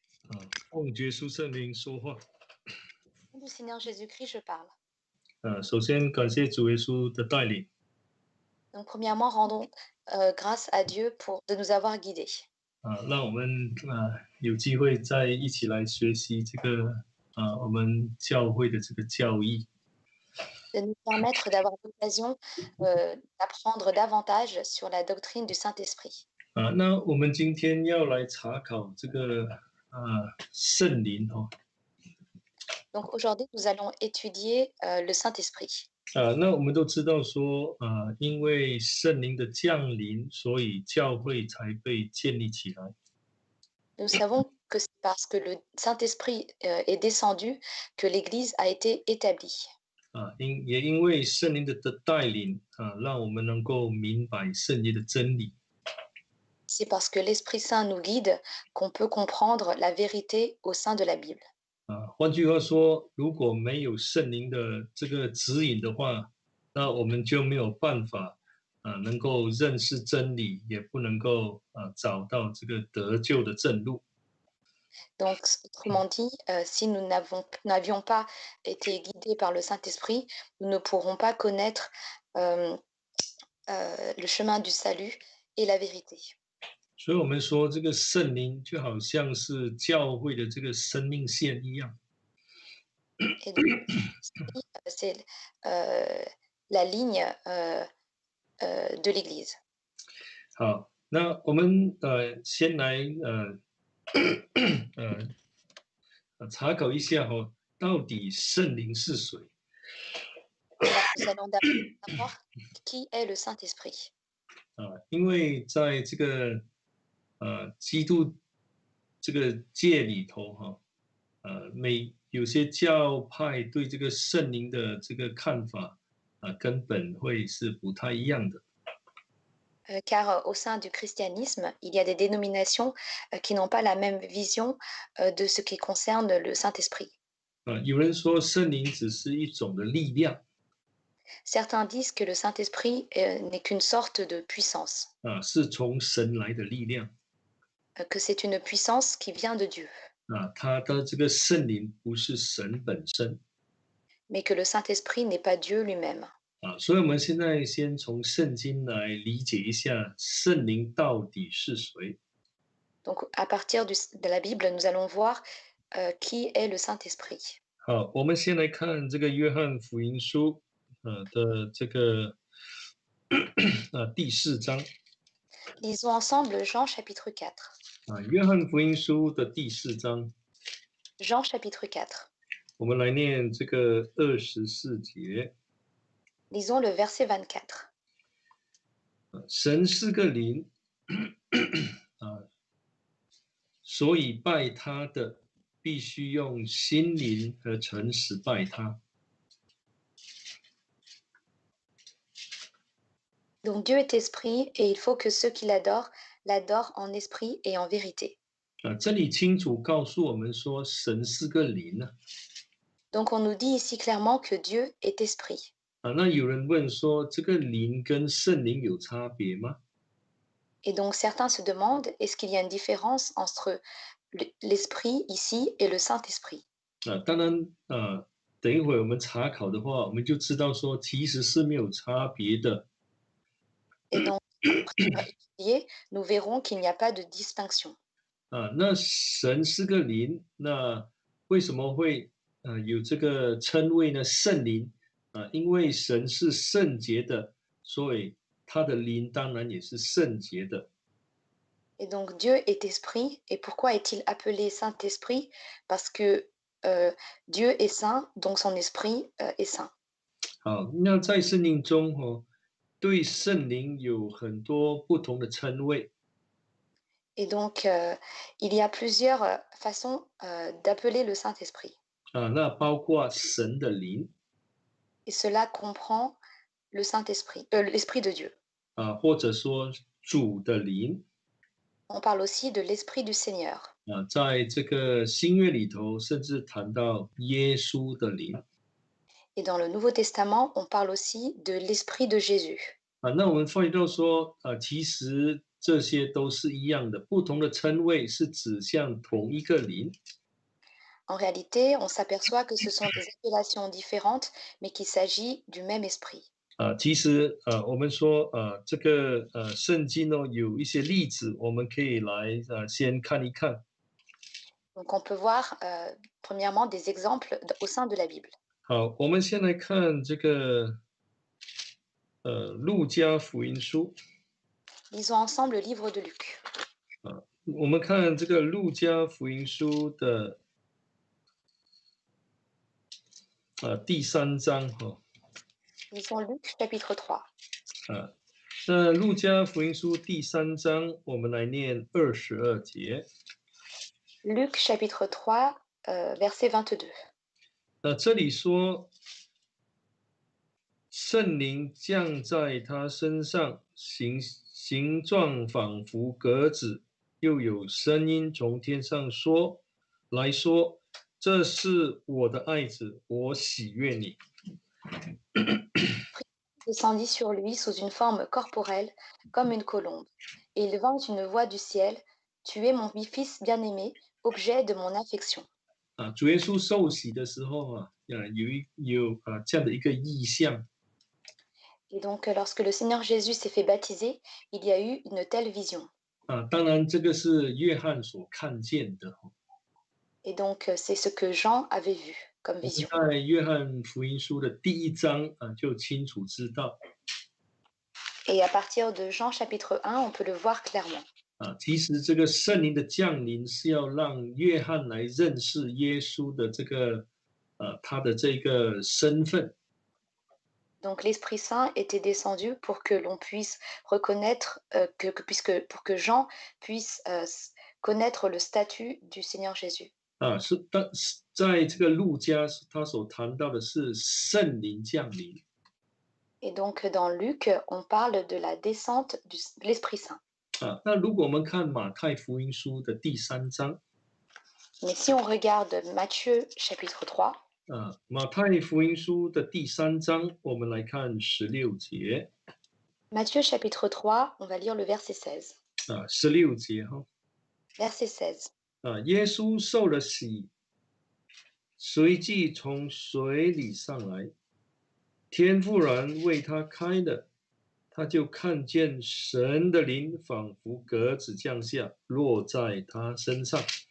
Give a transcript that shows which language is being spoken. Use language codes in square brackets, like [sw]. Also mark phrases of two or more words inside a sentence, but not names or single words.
[zh] 奉耶稣圣名说话。 [fr] Au nom du Seigneur Jésus-Christ, je parle. [zh] 首先感谢主耶稣的带领。 [fr] Donc, premièrement, rendons grâce à Dieu de nous avoir guidés. [zh] 让我们有机会再一起来学习这个我们教会的这个教义。 [fr] De nous permettre d'avoir l'occasion d'apprendre davantage sur la doctrine du Saint-Esprit. [zh] 那我们今天要来查考这个圣灵哦。 [fr] Donc aujourd'hui, nous allons étudier le Saint-Esprit. [zh] 那我们都知道说因为圣灵的降临，所以教会才被建立起来。 [fr] Nous savons que c'est parce que le Saint-Esprit est descendu que l'Église a été établie. [zh] 也因为圣灵的带领让我们能够明白圣经的真理。 [fr] C'est parce que l'Esprit Saint nous guide qu'on peut comprendre la vérité au sein de la Bible. [zh] 换句话说，如果没有圣灵的这个指引的话，那我们就没有办法能够认识真理，也不能够找到这个得救的正路。 [fr] Donc, autrement dit, si nous n'avions pas été guidés par le Saint-Esprit, nous ne pourrons pas connaître le chemin du salut et la vérité. [zh] 所以我们说，这个圣灵就好像是教会的这个生命线一样。 [fr] Et donc, c'est la ligne de l'Église. [zh] 好，那我们先来查考一下到底圣灵是谁？ [fr] Nous allons d'abord savoir qui est le Saint-Esprit. [zh] 因为在这个基督这个界里头有些教派对这个圣灵的这个看法根本会是不太一样的。 [fr] Car au sein du christianisme, il y a des dénominations qui n'ont pas la même vision de ce qui concerne le Saint-Esprit. [zh] 有人说圣灵只是一种的力量。 [fr] Certains disent que le Saint-Esprit n'est qu'une sorte de puissance. [zh] 是从神来的力量。 [fr] Que c'est une puissance qui vient de Dieu. [zh] 他的这个圣灵不是神本身。 [fr] Mais que le Saint-Esprit n'est pas Dieu lui-même. [zh] 所以我们现在先从圣经来理解一下圣灵到底是谁。 [fr] Donc, à partir de la Bible, nous allons voir qui est le Saint-Esprit. [zh] 好，我们先来看这个约翰福音书的这个第4章。 [fr] Lisons ensemble Jean chapitre 4. [zh] 约翰福音书的第4章。 [fr] Jean chapitre 4. [zh] 我们来念这个24节。 [fr] Lisons le verset 24. [zh] 神是个灵所以拜他的必须用心灵和诚实拜他。 [fr] Donc Dieu est esprit et il faut que ceux qui l'adorent en esprit et en vérité. [zh] 这里清楚告诉我们说神是个灵。 [fr] Donc on nous dit ici clairement que Dieu est esprit. [zh] 那有人问说这个灵跟圣灵有差别吗？ [fr] Et donc certains se demandent, est-ce qu'il y a une différence entre l'esprit ici et le Saint-Esprit? [zh] 当然等一会我们查考的话，我们就知道说其实是没有差别的。 [fr] Et donc, après étudier, nous verrons qu'il n'y a pas de distinction. [zh] 那神是个灵，那为什么会有这个称谓呢？圣灵因为神是圣洁的，所以他的灵当然也是圣洁的。 [fr] Et donc Dieu est esprit. Et pourquoi est-il appelé Saint-Esprit? Parce que Dieu est saint, donc son esprit est saint. [zh] 好，那在圣经中对圣灵有很多不同的称谓。 [fr] Et donc il y a plusieurs façons d'appeler le Saint-Esprit. [zh] 那包括神的灵。 [fr] Et cela comprend le Saint-Esprit, l'Esprit de Dieu. [zh] 或者说主的灵。 [fr] On parle aussi de l'Esprit du Seigneur. [zh] 在这个新约里头，甚至谈到耶稣的灵。 [fr] Et dans le Nouveau Testament, on parle aussi de l'Esprit de Jésus. [zh] 那我们发觉到说其实这些都是一样的，不同的称谓是指向同一个灵。 [fr] En réalité, on s'aperçoit que ce sont des appellations différentes, mais qu'il s'agit du même esprit. [zh] 其实我们说这个圣经呢有一些例子，我们可以来先看一看。 [fr] Donc on peut voir premièrement des exemples au sein de la Bible. [zh] 好，我们先来看这个路加福音书。 [fr] Lisons ensemble le livre de Luc. [zh] 我们看这个路加福音书的第3章哈。 [fr] Lisons Luc chapitre 3. [zh] 那路加福音书第3章，我们来念22节。 [fr] Luc chapitre 3, verset 22. [zh] 这里说，圣灵降在他身上，形状仿佛鸽子，又有声音从天上来说，这是我的爱子，我喜悦你。 [fr] Descendit sur lui sous une forme corporelle, comme une colombe. Et il vint une voix du ciel, Tu es mon fils bien-aimé, objet de mon affection. [zh] 主耶稣受洗的时候有这样的一个意象。 [fr] Et donc, lorsque le Seigneur Jésus s'est fait baptiser, il y a eu une telle vision. [zh] 当然这个是约翰所看见的。 [fr] Et donc, c'est ce que Jean avait vu comme [zh] 我们 [fr] vision. [zh] 在约翰福音书的第1章就清楚知道。 [fr] Et à partir de Jean chapitre 1, on peut le voir clairement. [zh] 其实这个圣灵的降临是要让约翰来认识耶稣的他的这个身份。 [fr] Donc l'Esprit Saint était descendu pour que l'on puisse reconnaître, pour que Jean puisse connaître le statut du Seigneur Jésus. [zh] 在这个路加他所谈到的是圣灵降临。 [fr] Et donc dans Luc, on parle de la descente de l'Esprit Saint. [zh] 那如果我们看马太福音书的第3章， [fr] Mais si on regarde Matthieu chapitre 3, [zh] 马太福音书的第3章，我们来看16节。 [fr] Matthieu chapitre 3, on va lire le verset 16. [zh] 16 节哈。 [fr] Verset 16. [zh] 耶稣受了洗，随即从水里上来，天忽然为他开了，他就看见神的灵仿佛鸽子降下，落在他身上。